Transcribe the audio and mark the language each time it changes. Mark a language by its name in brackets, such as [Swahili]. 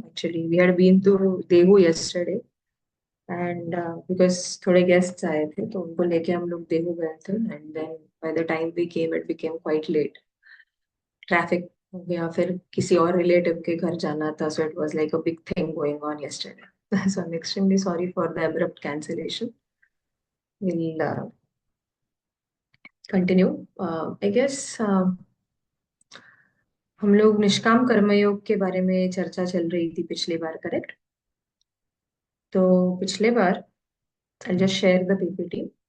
[English] actually we had been to Dehu yesterday and because [Hindi] थोड़े guests आए थे तो उनको लेके हम लोग देहू गए थे [English] And then by the time we came it became quite late. [Hindi] Traffic हो गया, फिर किसी और रिलेटिव के घर जाना था, [English] So it was like a big thing going on yesterday. So I'm extremely sorry for the abrupt cancellation. We'll continue. I guess [Hindi] हम लोग निष्काम कर्मयोग के बारे में चर्चा चल रही थी पिछली बार, करेक्ट? तो पिछले बार [English] I'll just share the PPT.